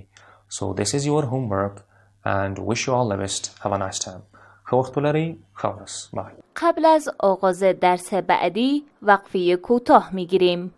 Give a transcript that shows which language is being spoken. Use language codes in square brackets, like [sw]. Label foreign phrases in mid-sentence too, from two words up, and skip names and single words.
[en] So this is your homework and wish you all the best. Have a nice time. [ps] ښه وخت ولرئ. ښه ورځ. [en] Bye. [fa] قبل از آغاز درس بعدی وقفه کوتاه میگیریم.